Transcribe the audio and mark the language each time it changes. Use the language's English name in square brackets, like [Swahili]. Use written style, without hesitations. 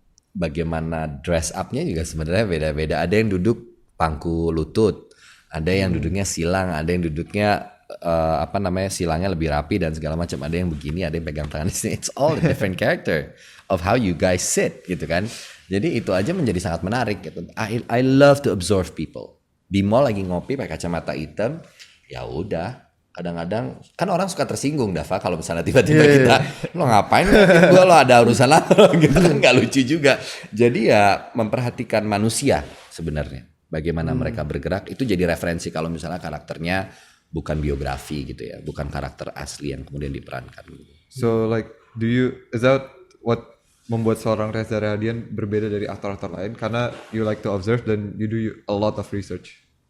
[Indonesian] Bagaimana dress up-nya juga sebenarnya beda-beda. Ada yang duduk pangku lutut, ada yang duduknya silang, ada yang duduknya silangnya lebih rapi dan segala macam. Ada yang begini, ada yang pegang tangan di sini. [English] It's all a different character of how you guys sit gitu kan. [Indonesian] Jadi itu aja menjadi sangat menarik gitu. [English] I love to observe people. [Indonesian] Di mall lagi ngopi pakai kacamata hitam, ya udah. Kadang-kadang kan orang suka tersinggung Dava kalau misalnya tiba-tiba kita lo ngapain gua, lo ada urusan apa gitu kan, nggak lucu juga. Jadi ya memperhatikan manusia sebenarnya, bagaimana mereka bergerak itu jadi referensi kalau misalnya karakternya bukan biografi gitu ya, bukan karakter asli yang kemudian diperankan. [English] So like, is that what [Indonesian] membuat seorang Reza Radian berbeda dari aktor-aktor lain? Karena [English] you like to observe [Indonesian] dan [English] you do a lot of research.